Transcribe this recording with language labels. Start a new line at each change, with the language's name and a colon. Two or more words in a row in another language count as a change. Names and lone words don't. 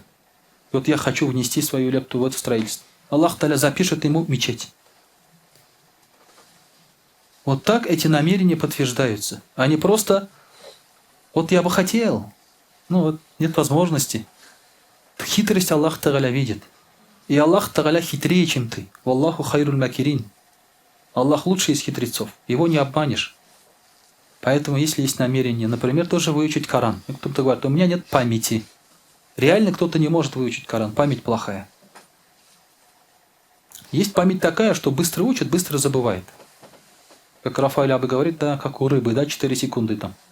Russian: Вот я хочу внести свою лепту в это строительство.
Arabic: الله تعالى
Russian: запишет ему мечеть. Вот так эти намерения подтверждаются. Они просто: вот я бы хотел, ну вот нет возможности. Хитрость
Arabic: الله تعالى
Russian: видит. И
Arabic: الله تعالى
Russian: хитрее, чем ты.
Arabic: والله خير الماكرين.
Russian: Аллах лучший из хитрецов. Его не обманешь. Поэтому, если есть намерение, например, тоже выучить Коран. Кто-то говорит: у меня нет памяти. Реально кто-то не может выучить Коран. Память плохая. Есть память такая, что быстро учит, быстро забывает. Как Рафаэль Абы говорит, да, как у рыбы, да, 4 секунды там.